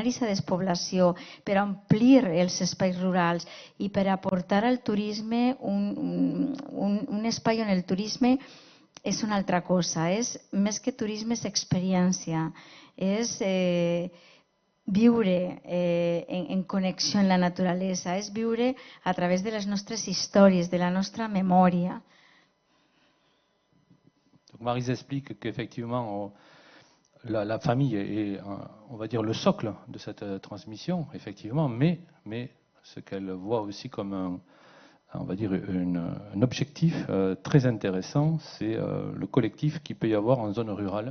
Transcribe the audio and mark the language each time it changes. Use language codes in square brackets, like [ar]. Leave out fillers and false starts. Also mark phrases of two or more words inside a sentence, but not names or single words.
[ca] aquesta despoblació, per a omplir els espais rurals i per a aportar al turisme un espai on el turisme és una altra cosa, és més que turisme, és experiència, és viure en connexió amb la naturalesa, és viure a través de les nostres històries, de la nostra memòria. [fr] Donc Maryse explique qu'effectivement, la famille est, on va dire, le socle de cette transmission, effectivement, mais ce qu'elle voit aussi comme on va dire un objectif très intéressant, c'est le collectif qu'il peut y avoir en zone rurale.